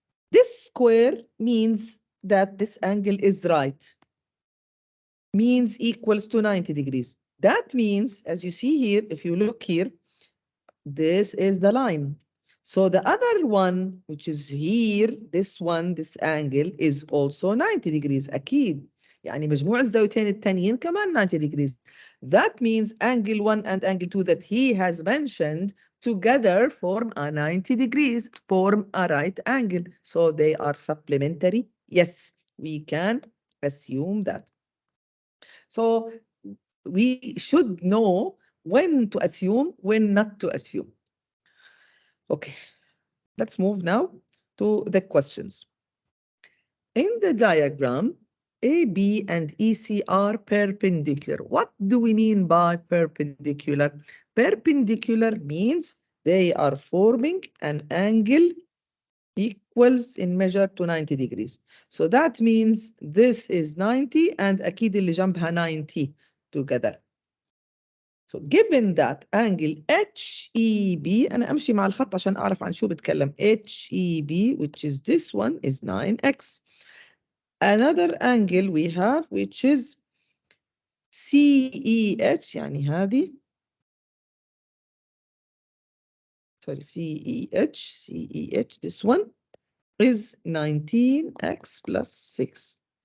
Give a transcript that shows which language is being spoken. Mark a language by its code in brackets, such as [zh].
[en] This square means that this angle is right. Means equals to 90 degrees. That means, as you see here, if you look here, this is the line. So the other one, which is here, this one, this angle is also 90 degrees. [ar] أكيد. يعني مجموع الزاويتين التانيين كمان 90 degrees. [en] That means angle 1 and angle 2 that he has mentioned together form a 90 degrees, form a right angle. So they are supplementary. Yes, we can assume that. So we should know when to assume, when not to assume. Okay, let's move now to the questions. In the diagram, AB and EC are perpendicular. What do we mean by perpendicular? Perpendicular means they are forming an angle equals in measure to 90 degrees. So that means this is 90 and [ar] أكيد اللي جنبها [en] 90 together. So given that angle HEB, [ar] أنا أمشي مع الخط عشان أعرف عن شو بتكلم. [en] HEB, which is this one, is 9x. Another angle we have, which is CEH, [ar] يعني هذه. [en] Sorry, CEH, this one is 19x plus 6.